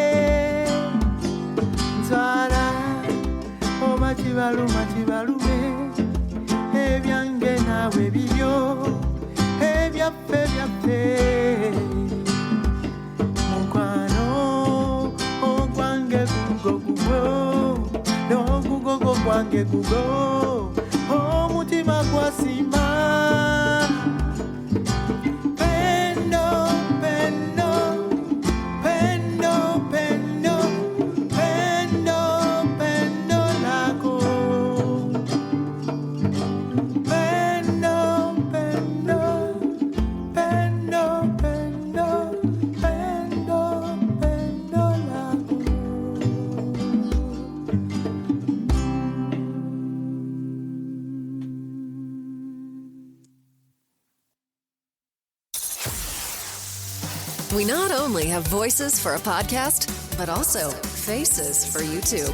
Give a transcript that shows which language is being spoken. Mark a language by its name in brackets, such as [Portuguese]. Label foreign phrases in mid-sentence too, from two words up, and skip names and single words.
[Ganda] Ntwala oba kibaluma kibalume, ebyange naawe bibyo, ebyaffe byaffe. Mukwano ogwange gugo gugo, n'ogugogo gwange gugo, omutima gwasimba. [Swahili] Pendo, pendo, pendo, pendo, pendo, pendo lako. Pendo, pendo, pendo, pendo, pendo, pendo lako. [English] We not only have voices for a podcast, but also faces for YouTube.